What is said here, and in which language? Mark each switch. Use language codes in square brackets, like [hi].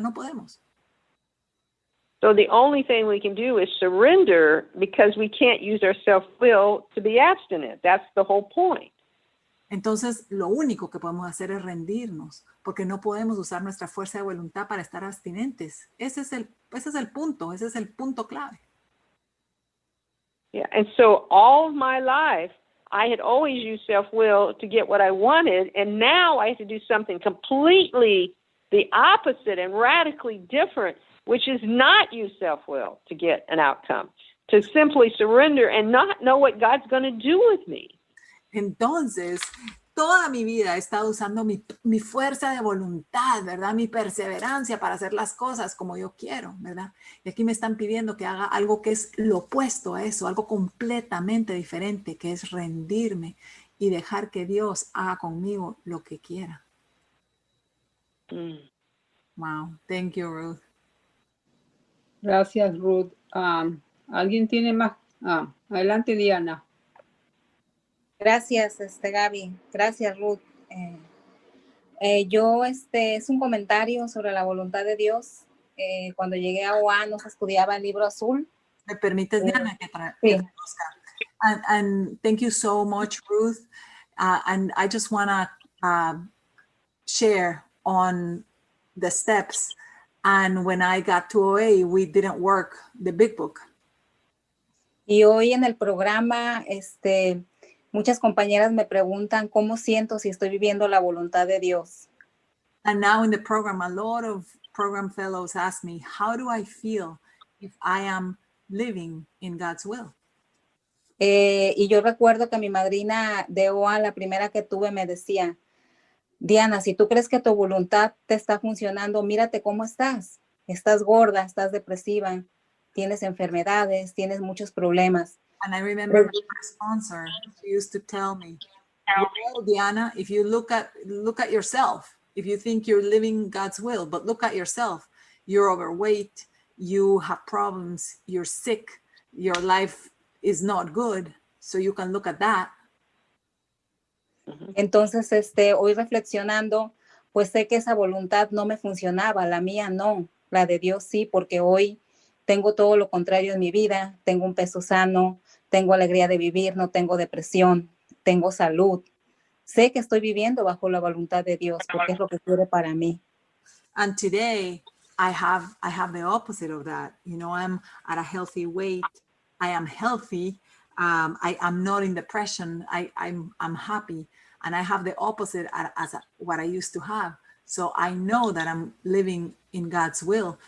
[es] No podemos. [en] So the only thing we can do is surrender because we can't use our self-will to be abstinent. That's the whole point. [es] Entonces, lo único que podemos hacer es rendirnos, porque no podemos usar nuestra fuerza de voluntad para estar abstinentes. Ese es el punto clave. [en] Yeah, and so all of my life, I had always used self-will to get what I wanted, and now I have to do something completely the opposite and radically different, which is not use self-will to get an outcome, to simply surrender and not know what God's going to do with me. [es] Entonces, toda mi vida he estado usando mi fuerza de voluntad, ¿verdad? Mi perseverancia para hacer las cosas como yo quiero, ¿verdad? Y aquí me están pidiendo que haga algo que es lo opuesto a eso, algo completamente diferente, que es rendirme y dejar que Dios haga conmigo lo que quiera. [en] Wow, thank you, Ruth. [es] Gracias, Ruth. ¿Alguien tiene más? Adelante, Diana. Gracias, Gaby. Gracias, Ruth. Es un comentario sobre la voluntad de Dios. Cuando llegué a OA no se estudiaba el libro azul. ¿Me permites, Diana, que Sí. traduzca? [en] And thank you so much, Ruth. And I just want to share on the steps. And when I got to OA, we didn't work the big book. [es] Y hoy en el programa, muchas compañeras me preguntan cómo siento si estoy viviendo la voluntad de Dios. [en] And now in the program, a lot of program fellows ask me, how do I feel if I am living in God's will? [es] Y yo recuerdo que mi madrina de OA, la primera que tuve, me decía, Diana, si tú crees que tu voluntad te está funcionando, mírate cómo estás. Estás gorda, estás depresiva, tienes enfermedades, tienes muchos problemas. [en] And I remember my sponsor, she used to tell me, well, Diana, if you look at yourself, if you think you're living God's will, but look at yourself, you're overweight, you have problems, you're sick, your life is not good, so you can look at that. [es] Entonces, hoy reflexionando, pues sé que esa voluntad no me funcionaba, la mía no, la de Dios sí, porque hoy tengo todo lo contrario en mi vida, tengo un peso sano, tengo alegría de vivir, no tengo depresión, tengo salud. Sé que estoy viviendo bajo la voluntad de Dios, porque es lo que quiere para mí. [en] And today, I have the opposite of that. You know, I'm at a healthy weight. I am healthy. I am not in depression. I'm happy. And I have the opposite as what I used to have. So I know that I'm living in God's will.